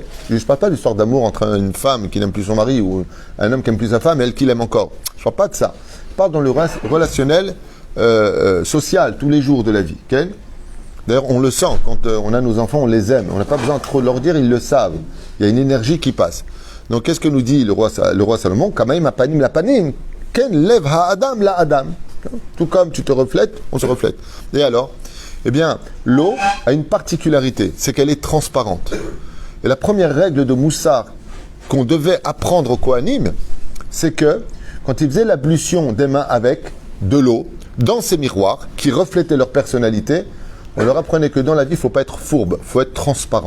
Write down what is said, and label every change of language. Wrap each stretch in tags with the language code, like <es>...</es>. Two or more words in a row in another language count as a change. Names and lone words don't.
<fr>Je ne parle pas de l'histoire d'amour entre une femme qui n'aime plus son mari ou un homme qui n'aime plus sa femme et elle qui l'aime encore. Je ne parle pas de ça. Je parle dans le relationnel social, tous les jours de la vie. Okay? D'ailleurs, on le sent quand on a nos enfants, on les aime. On n'a pas besoin de trop leur dire, ils le savent. Il y a une énergie qui passe. Donc, qu'est-ce que nous dit le roi Salomon?</fr> <he>כמים הפנים לפנים כן לב האדם לאדם.</he> <fr>Tout comme tu te reflètes, on se reflète. Et alors? Eh bien, l'eau a une particularité, c'est qu'elle est transparente. Et la première règle de Moussar qu'on devait apprendre aux Kohanim, c'est que quand ils faisaient l'ablution des mains avec de l'eau, dans ces miroirs qui reflétaient leur personnalité, on leur apprenait que dans la vie, il ne faut pas être fourbe, il faut être transparent.</fr>